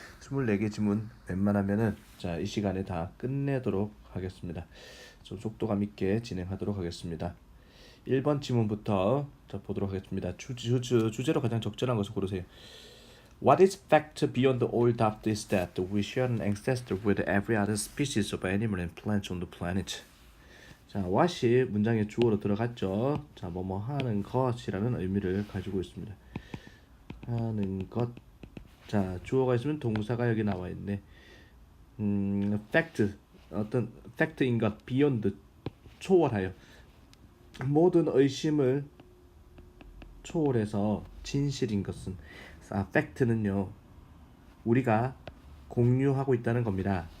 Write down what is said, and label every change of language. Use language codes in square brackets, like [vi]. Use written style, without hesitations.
[ko] 24개 지문 웬만하면은 자, 이 시간에 다 끝내도록 하겠습니다. 좀 속도감 있게 진행하도록 하겠습니다. 1번 지문부터 자, 보도록 하겠습니다. 주제로 가장 적절한 것을 고르세요. [en] What is fact beyond all doubt is that we share an ancestor with every other species of animal and plants on the planet. [ko] 자, what이 문장의 주어로 들어갔죠. 자, 뭐뭐 하는 것이라는 의미를 가지고 있습니다. 하는 것. 자, 주어가 있으면 동사가 여기 나와 있네. fact 어떤 팩트인 것, beyond 초월하여 모든 의심을 초월해서 진실인 것은 팩트는요 우리가 공유하고 있다는 겁니다.